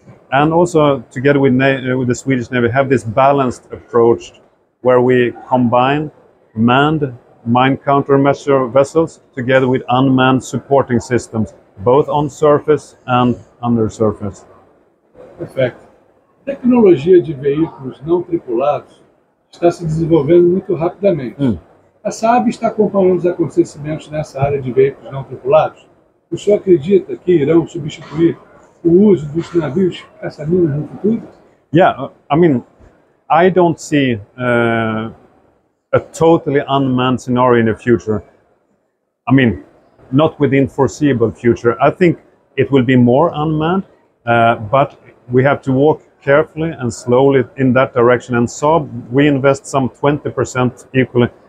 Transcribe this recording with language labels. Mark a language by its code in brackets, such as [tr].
[en] And also, together with the Swedish Navy, have this balanced approach where we combine manned mine countermeasure vessels together with unmanned supporting systems, both on surface and under surface. [pt] Perfeito. A tecnologia de veículos não tripulados está se desenvolvendo muito rapidamente. A Saab está acompanhando os acontecimentos nessa área de veículos não tripulados? O senhor acredita que irão substituir o uso dos navios caça-minas no futuro? [en] Yeah, I mean, I don't see a totally unmanned scenario in the future. I mean, not within foreseeable future. I think it will be more unmanned, but we have to walk carefully and slowly in that direction. And Saab, we invest some 20% equally